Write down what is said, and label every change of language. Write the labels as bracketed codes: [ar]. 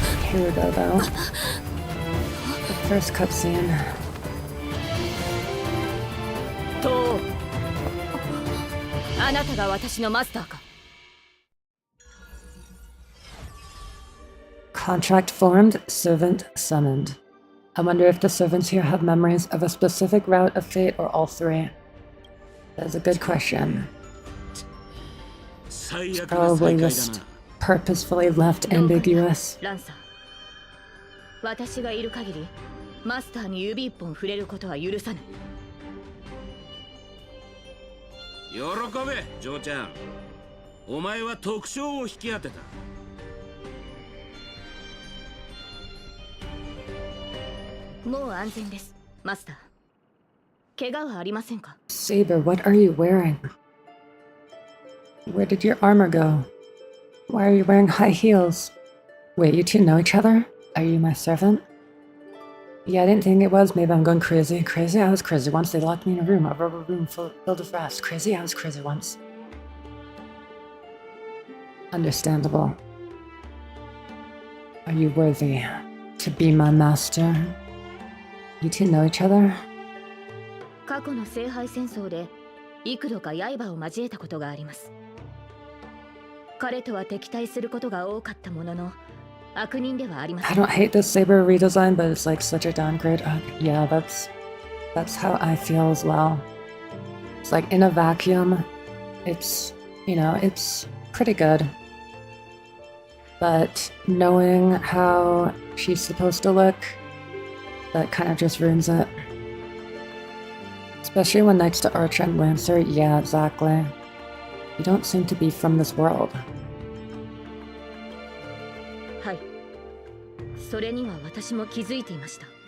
[en] Here we go, though. The first cutscene. [ja] とあなたが私のマスターか。 [en] Contract formed, servant summoned. I wonder if the servants here have memories of a specific route of fate or all three. That's a good question. It's probably just purposefully left ambiguous. [ja] ランサー、私がいる限りマスターに指一本触れることは許さない。喜べ、ジョーちゃん。お前は特徴を引き当てた。もう安全です、マスター。怪我はありませんか？ [en] Saber, what are you wearing? Where did your armor go? Why are you wearing high heels? Wait, you two know each other? Are you my servant? Yeah, I didn't think it was. Maybe I'm going crazy. Crazy? I was crazy once. They locked me in a rubber room filled with rats. Crazy? I was crazy once. Understandable. Are you worthy to be my master? You two know each other? [ja] 過去の聖杯戦争で幾度か刃を交えたことがあります。彼とは敵対することが多かったものの、悪人ではありません。 [en] I don't hate this Saber redesign, but it's like such a downgrade. Yeah, that's how I feel as well. It's like in a vacuum, it's, you know, it's pretty good. But knowing how she's supposed to look, that kind of just ruins it. Especially when next to Archer and Lancer, yeah, exactly. You don't seem to be from this world. [ja] はい。それには私も気づいていました。